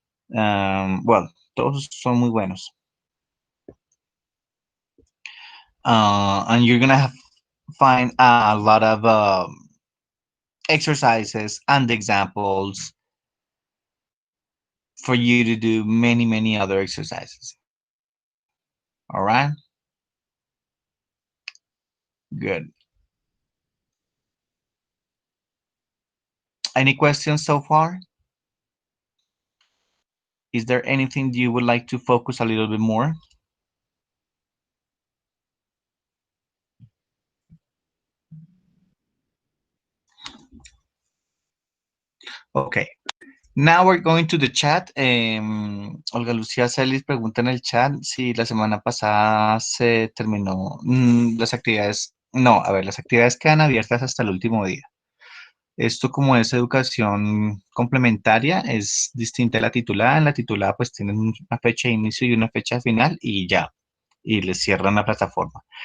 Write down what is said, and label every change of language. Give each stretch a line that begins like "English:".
Spanish: Well, todos son muy buenos.
English: And you're gonna find a lot of exercises and examples for you to do many other exercises. All right? Good. Any questions so far? Is there anything you would like to focus a little bit more? Okay. Now we're going to the chat.
Spanish: Olga Lucía Celis pregunta en el chat si la semana pasada se terminó las actividades. No, a ver, las actividades quedan abiertas hasta el último día. Esto como es educación complementaria, es distinta a la titulada. En la titulada pues tienen una fecha de inicio y una fecha final y ya, y les cierran la plataforma.